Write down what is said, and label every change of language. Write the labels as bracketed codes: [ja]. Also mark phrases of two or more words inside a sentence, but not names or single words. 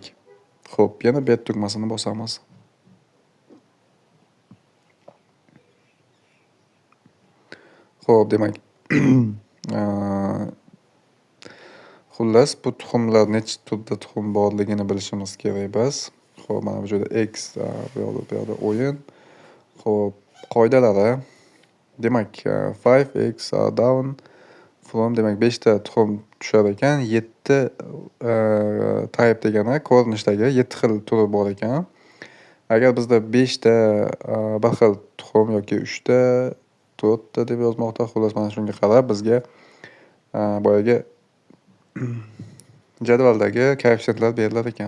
[uz] Xo'p, yana bet tugmasini bosamiz. Xo'p, demak, xullas bu tuxumlar necha turda tuxum borligini bilishimiz kerak biz. Xo'p, mana bu joyda X, bu yoqda o'yin. Xo'p, qoidalari. Demak, [en] 5x down from, [uz] demak 5 ta tuxum tushar ekan, 7 type degani ko'rinishdagi 7 xil turi bor ekan. Agar bizda 5 ta bir xil tuxum yoki 3 ta, 4 ta deb yozmoqda, xullas mana shunga qarab bizga boyagi jadvaldagi koeffitsiyentlar berilar ekan.